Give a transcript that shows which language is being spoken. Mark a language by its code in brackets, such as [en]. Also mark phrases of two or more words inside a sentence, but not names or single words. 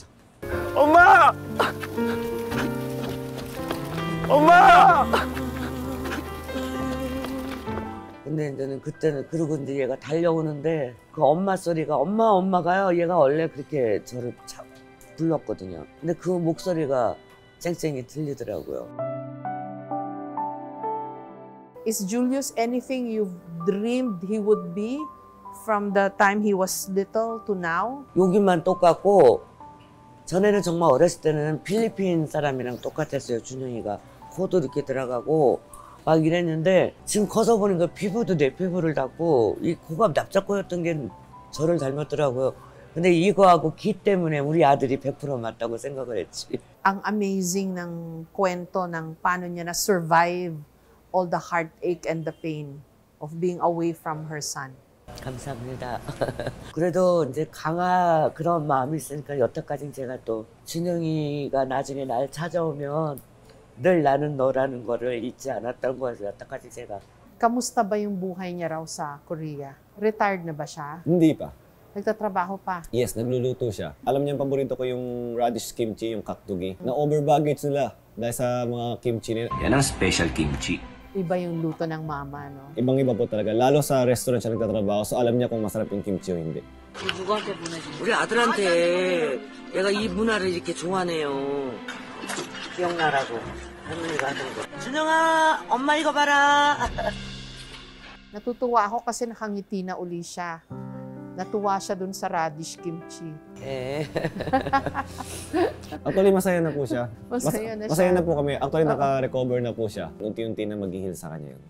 [ko] 엄마! 엄마! 근데 이제는 그때는 그러고 이제 얘가 달려오는데 그 엄마 소리가 엄마가요. 얘가 원래 그렇게 저를 불렀거든요. 근데 그 목소리가 쨍쨍이 들리더라고요. [en] Is Julius anything you've dreamed he would be from the time he was little to now? [ko] 여기만 똑같고 전에는 정말 어렸을 때는 필리핀 사람이랑 똑같았어요. 준영이가 코도 이렇게 들어가고 막 이랬는데 지금 커서 보니까 피부도 내 피부를 닮고 이 코가 납작코였던 게 저를 닮았더라고요. 근데 이거하고 기 때문에 우리 아들이 100% 맞다고 생각을 했지. [tl] Ang amazing ng kwento ng paano niya na-survive [en] all the heartache and the pain of being away from her son. [ko] 감사합니다. 그래도 이제 강아 그런 마음이 있으니까 여태까지 제가 또 준영이가 나중에 날 찾아오면 늘 나는 너라는 거를 잊지 않았던 거죠. 여태까지 제가. [tl] Kamusta ba yung buhay niya raw sa Korea? Retired na ba siya? Hindi pa. Nagtatrabaho pa? Yes, nagluluto siya. Alam niya, paborito ko yung [en] radish kimchi, [tl] yung kakdugi. Na-over baggage nila dahil sa mga kimchi nila. Yan ang special kimchi. Iba yung luto ng mama, no? Ibang-iba po talaga. Lalo sa restaurant siya nagtatrabaho, so alam niya kung masarap yung kimchi o hindi. [ko] 누구한테 보내지? 우리 아들한테 얘가 이 문화를 이렇게 좋아하네요. 기억나라고 할머니가 하던 거. 준영아, 엄마 이거 봐라. [tl] Natutuwa ako kasi nakangiti na uli siya. Natuwa siya dun sa radish kimchi. [ko] 예. [tl] Actually, masaya na po siya. Masaya na siya. Masaya na po kami. Actually, naka-recover na po siya. Unti-unti na mag-heal sa kanya yun.